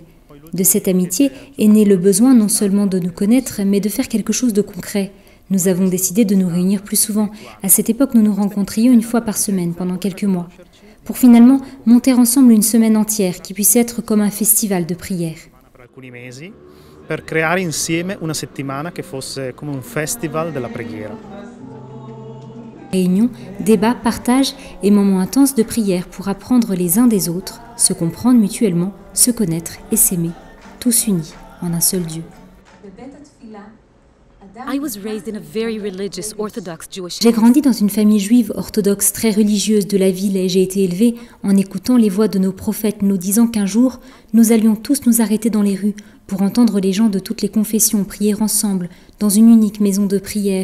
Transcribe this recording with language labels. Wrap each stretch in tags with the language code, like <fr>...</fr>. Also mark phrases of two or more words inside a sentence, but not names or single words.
<fr>De cette amitié est né le besoin non seulement de nous connaître, mais de faire quelque chose de concret. Nous avons décidé de nous réunir plus souvent. À cette époque, nous nous rencontrions une fois par semaine pendant quelques mois, pour finalement monter ensemble une semaine entière qui puisse être comme un festival de prière.</fr> <it>Per creare insieme una settimana che fosse come un festival della preghiera.</it> <fr>Réunions, débats, partages et moments intenses de prière pour apprendre les uns des autres, se comprendre mutuellement, se connaître et s'aimer, tous unis en un seul Dieu. J'ai grandi dans une famille juive orthodoxe très religieuse de la ville et j'ai été élevée en écoutant les voix de nos prophètes nous disant qu'un jour, nous allions tous nous arrêter dans les rues pour entendre les gens de toutes les confessions prier ensemble dans une unique maison de prière.</fr>